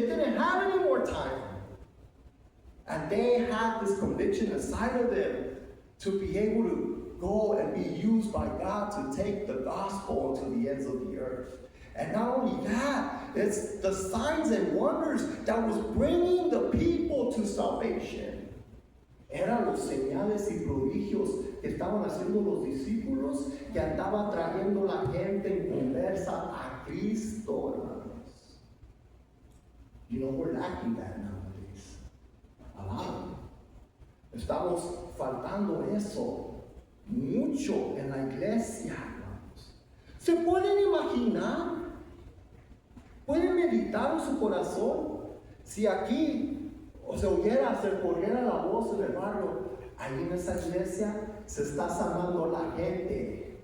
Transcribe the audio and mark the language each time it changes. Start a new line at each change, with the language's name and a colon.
English: They didn't have any more time. And they had this conviction inside of them to be able to go and be used by God to take the gospel to the ends of the earth. And not only that, it's the signs and wonders that was bringing the people to salvation.
Spanish: Eran los señales y prodigios que estaban haciendo los discípulos, que andaban trayendo la gente en conversa a Cristo, hermanos.
English: We're lacking that nowadays. A lot.
Spanish: Estamos faltando eso mucho en la iglesia, hermanos. ¿Se pueden imaginar? ¿Pueden meditar en su corazón? Si aquí se corriera la voz en el barrio, ahí en esa iglesia se está sanando la gente.